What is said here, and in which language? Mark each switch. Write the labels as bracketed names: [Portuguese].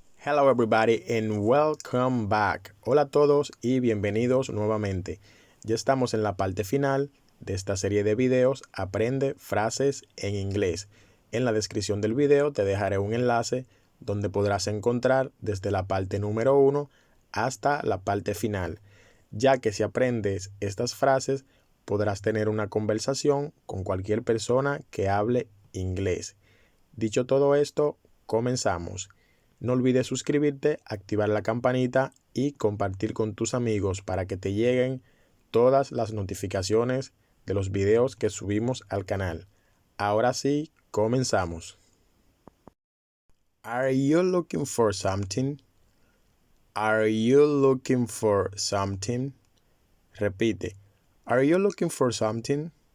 [English] Hello everybody and welcome back. [Spanish] Hola a todos y bienvenidos nuevamente. Ya estamos en la parte final de esta serie de videos Aprende frases en inglés. En la descripción del video te dejaré un enlace donde podrás encontrar desde la parte número 1 hasta la parte final, ya que si aprendes estas frases podrás tener una conversación con cualquier persona que hable inglés. Dicho todo esto, comenzamos. No olvides suscribirte, activar la campanita y compartir con tus amigos para que te lleguen todas las notificaciones de los videos que subimos al canal. Ahora sí, comenzamos. [English] Are you looking for something? Are you looking for something? [Spanish] Repite. [English] Are you looking for something?